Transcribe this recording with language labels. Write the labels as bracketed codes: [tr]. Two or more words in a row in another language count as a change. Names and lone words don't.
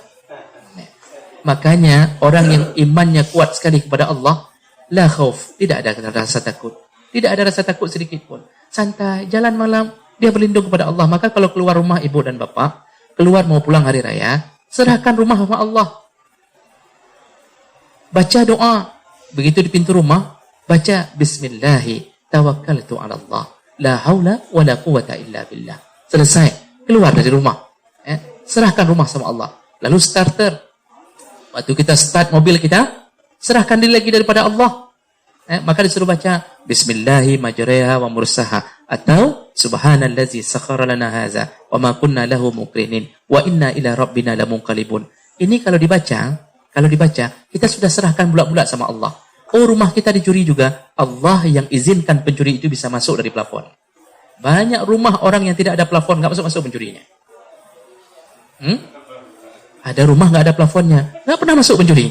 [id] Makanya orang yang imannya kuat sekali kepada Allah, [ar] لا خوف, [id] tidak ada rasa takut. Tidak ada rasa takut sedikit pun. Santai, jalan malam, dia berlindung kepada Allah. Maka kalau keluar rumah ibu dan bapak, keluar mau pulang hari raya, serahkan rumah sama Allah. Baca doa. Begitu di pintu rumah, baca [ar] بسم الله توكلت على الله. لا حول ولا قوة إلا بالله. [id] Selesai. Keluar dari rumah. Serahkan rumah sama Allah. Lalu starter. Waktu kita start mobil kita, serahkan diri lagi daripada Allah. Maka disuruh baca [ar] بسم الله مجراها ومرساها. Atau سبحان الذي سخر لنا هذا وما كنا له مقرنين وإنا إلى ربنا لمنقلبون. [id] Ini kalau dibaca, kita sudah serahkan bulat-bulat sama Allah. Oh, rumah kita dicuri juga. Allah yang izinkan pencuri itu bisa masuk dari plafon. Banyak rumah orang yang tidak ada plafon, nggak masuk pencurinya. Ada rumah nggak ada plafonnya, nggak pernah masuk pencuri.